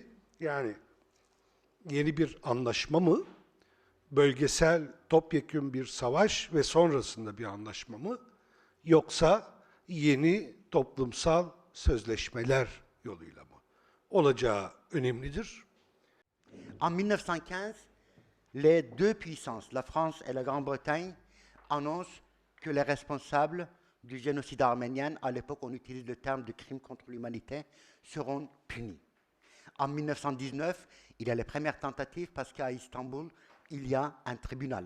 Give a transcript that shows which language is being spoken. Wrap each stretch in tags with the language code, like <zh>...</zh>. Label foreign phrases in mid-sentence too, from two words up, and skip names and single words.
<tr>Yani yeni bir anlaşma mı, bölgesel topyekün bir savaş ve sonrasında bir anlaşma mı, yoksa yeni toplumsal sözleşmeler yoluyla mı olacağı önemlidir.</tr> <fr>En 1915, les deux puissances, la France et la Grande-Bretagne, annoncent que les responsables du génocide arménien, à l'époque on utilise le terme de crime contre l'humanité, seront punis. En 1919, il y a les premières tentatives parce qu'à Istanbul, il y a un tribunal.</fr>